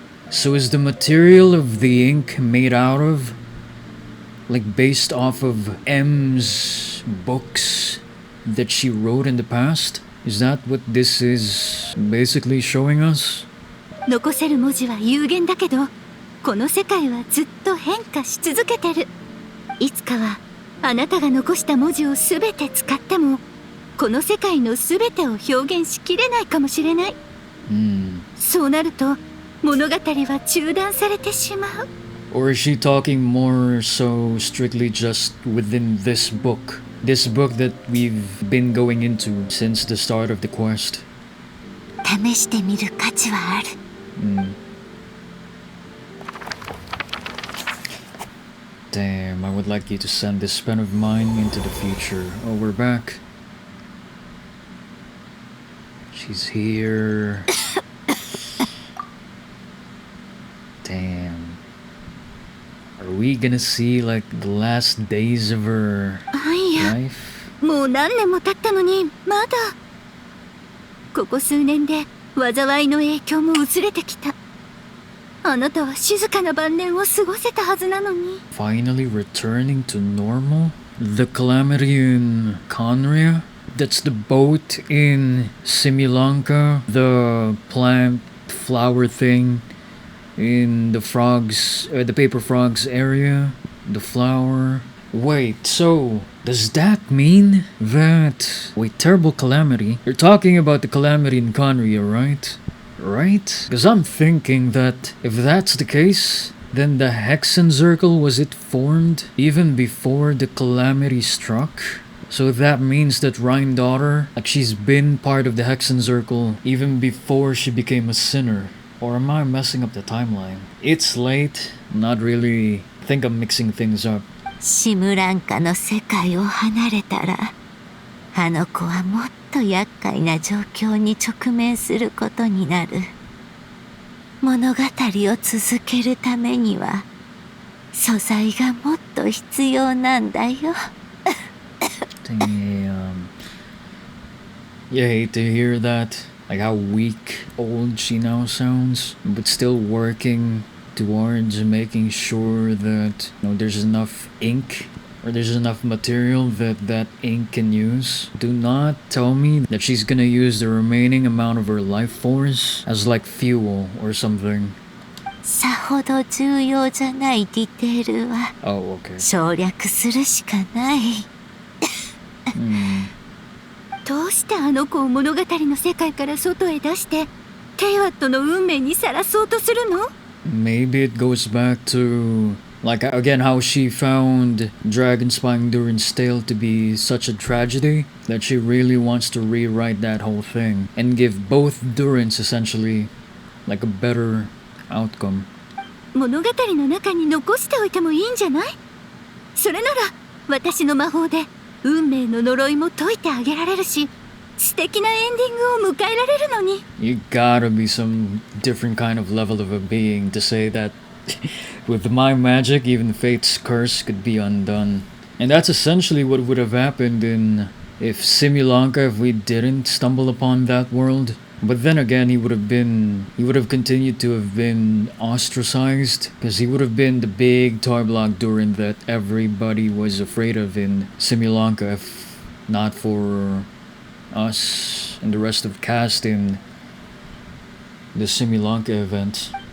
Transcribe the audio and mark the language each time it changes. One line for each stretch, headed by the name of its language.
English: So is the material of the ink made out of, like, based off of M's books that she wrote in the past? Is that what this is basically showing us?
Japanese: 残せる文字は有限だけど、この世界はずっと変化し続けてる。いつかはあなたが残した文字をすべて使っても、この世界のすべてを表現しきれないかもしれない。そうなると物語は中断されてしまう。
English: Or is she talking more so strictly just within this book? This book that we've been going into since the start of the quest.
Japanese: 試してみる価値はある。
English: Damn, I would like you to send this pen of mine into the future. Oh, we're back. She's here. Damn. Are we gonna see like the last days of her life?
Japanese: もう何年も経ったのにまだ。ここ数年で災いの影響も薄れてきた。あなたは静かな晩年を過ごせたはずなのに。
English: Finally returning to normal? The calamity in Conria? That's the boat in Similanka? The plant flower thing in the frogs, the paper frogs area? The flower? Wait, so does that mean that... Wait, terrible calamity? You're talking about the calamity in Conria, right? Right? Because I'm thinking that if that's the case, then the Hexen Circle, was it formed even before the calamity struck? So that means that Daughter, like she's been part of the Hexen Circle even before she became a sinner. Or am I messing up the timeline? It's late. Not really. I think I'm mixing things up.
Japanese: シムランカの世界を離れたら、あの子はもっと厄介な状況に直面することになる。物語を続けるためには、素材がもっと必要なんだよ。
English: Damn. You hate to hear that. Like how weak, old she now sounds, but still working towards making sure that there's enough ink or there's enough material that ink can use. Do not tell me that she's gonna use the remaining amount of her life force as like fuel or something.
Japanese: さほど重要じゃないディテールは
English: Oh, okay.
Japanese: 省略するしかない。どうしてあの子を物語の世界から外へ出してテイワットの運命にさらそうとするの？
English: Maybe it goes back to, like, again, how she found Dragon spying Durin's tale to be such a tragedy that she really wants to rewrite that whole thing and give both Durins essentially like a better outcome.
Japanese: 物語の中に残しておいてもいいんじゃない？それなら私の魔法で運命の呪いも解いてあげられるし、素敵なエンディングを迎えられるのに。
English: You gotta be some different kind of level of a being to say that with my magic even fate's curse could be undone. And that's essentially what would have happened in if Similanka, if we didn't stumble upon that world. But then again, he would have continued to have been ostracized because he would have been the big toy block Durin that everybody was afraid of in Similanka, if not for us and the rest of cast in the Similanka event.